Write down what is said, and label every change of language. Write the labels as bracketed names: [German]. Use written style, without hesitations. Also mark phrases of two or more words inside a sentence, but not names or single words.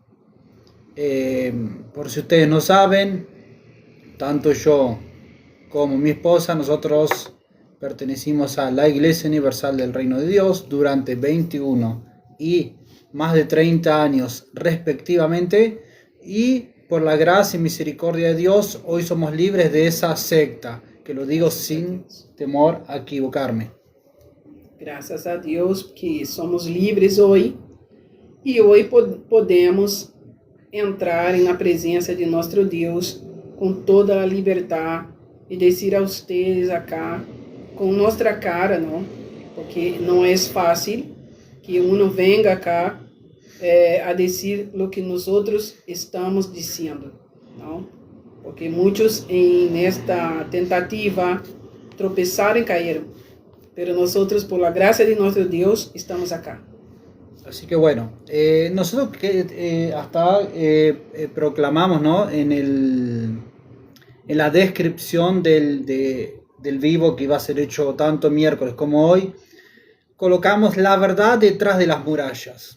[Spanish] Por si ustedes no saben, tanto yo como mi esposa, nosotros pertenecimos a la Iglesia Universal del Reino de Dios durante 21 y más de 30 años respectivamente, y por la gracia y misericordia de Dios hoy somos libres de esa secta, que lo digo sin temor a equivocarme. [Portuguese] Graças a Deus que somos livres hoje e hoje podemos entrar na presença de nosso Deus com toda a liberdade e dizer a vocês acá com nossa cara, não? Porque não é fácil que [Spanish] uno venga acá [Portuguese] a dizer o que nós outros estamos dizendo, não? Porque muitos nesta tentativa tropeçaram e caíram. [Spanish] Pero nosotros, por la gracia de nuestro Dios, estamos acá. Así que bueno, nosotros hasta proclamamos, ¿no? En la descripción del vivo que iba a ser hecho tanto miércoles como hoy, colocamos la verdad detrás de las murallas.